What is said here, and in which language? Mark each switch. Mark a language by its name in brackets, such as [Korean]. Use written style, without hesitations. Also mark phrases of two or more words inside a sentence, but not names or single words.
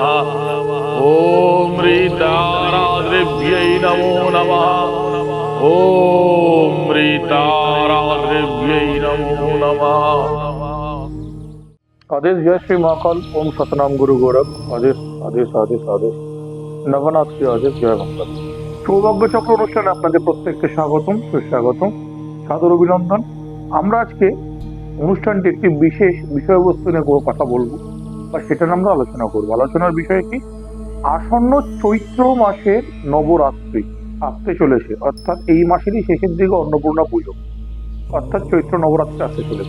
[Sanskrit] ओम ह्रीताराद्रव्यै नमो नमः। ओम ह्रीताराद्रव्यै नमो नमः। [Hindi] आदेश जय श्री महाकाल। ओम सतनाम गुरु गोरख। आदेश आदेश आदेश आदेश नवनाथ श्री आदेश जय मंगल। [Bangla] সৌভাগ্য চক্র অনুষ্ঠানে আপনাদের প্রত্যেককে স্বাগতম, সুস্বাগতম, সাদর অভিনন্দন। আমরা আজকে অনুষ্ঠানটি একটি বিশেষ বিষয়বস্তু নিয়ে কথা বলবো বা সেটা নিয়ে আমরা আলোচনা করবো। আলোচনার বিষয় কি? আসন্ন চৈত্র মাসের নবরাত্রি আসতে চলেছে, অর্থাৎ এই মাসেরই শেষের দিকে অন্নপূর্ণা পুজো, অর্থাৎ চৈত্র নবরাত্রি আসতে চলেছে।